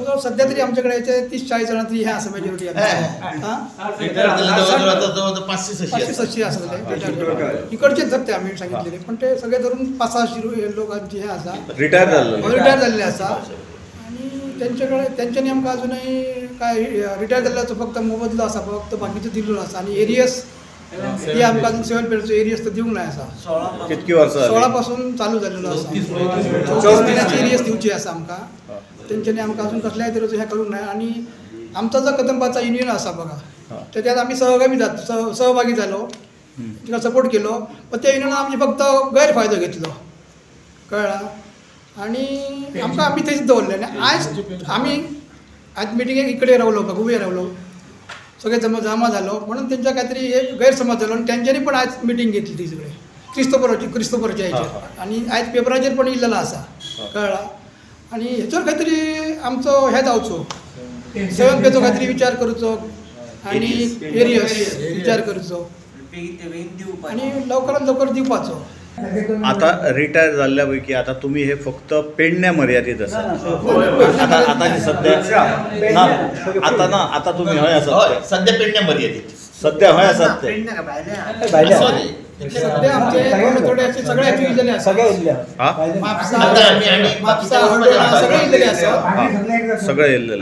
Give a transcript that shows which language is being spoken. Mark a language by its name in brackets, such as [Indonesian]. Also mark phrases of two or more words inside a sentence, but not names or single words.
[Marathi] सध्या तरी आमच्याकडे 30-40 जण तरी ह्या असं मेजॉरिटी इकडचेच धरते आम्ही सांगितलेले, पण ते सगळे धरून 500-600 लोकांची हे असा रिटायर झालेले असा. [Konkani] आणि त्यांच्यानी आमकां अजूनही काय रिटायर जाल्ल्याचो फक्त मोबदलो असा, फक्त बाकीचं दिल्लो असा. आणि एरियस ही आमकां अजून 7 पेरचो एरियस तर दिवंक नाही असा. [Marathi] 16 पासून चालू झालेलो असा. [Konkani] 34 महिन्याची एरियस दिवची असा आमकां. त्यांच्यानी आमकां अजून कसल्याय तरेचो हे करूंक नाही. [Marathi] आणि आमचा जो कदंबाचा युनियन असा बघा, त्याच्यात आम्ही सहभागी झालो, [Konkani] तिका सपोर्ट केलो, पण त्या युनियनान आमची फक्त गैरफायदो घेतलो, कळ्ळा. आणि आमकां आमी थंयच दवरले. आनी आज मिटिंगेक इकडे रावलो, उबे रावलो, सगळे जमा झालो, म्हणून त्यांच्या काहीतरी एक गैरसमज झालो. [Marathi] आणि त्यांच्यानी पण आज मिटिंग घेतली ती सगळे क्रिस्तोफरच्या हेचेर. [Konkani] आणि आज पेपराचेर पण इल्लेला असा, कळ्ळा. आणि हेचेर काहीतरी आमचो हे जावचो, 7 पेचो काहीतरी विचार करूचो आणि एरियस विचार करूचो आणि लवकरात लवकर दिवपाचो. आता रिटायर झाल्या पैकी आता तुम्ही हे फक्त पेडण्या मर्यादित आसा. आता सध्या आता तुम्ही हय आसात सध्या पेडण्या मर्यादित, सध्या हय आसात ते सध्या आमचे थोडे असे सगळे इल्लेले आसा, सगळे इल्लेले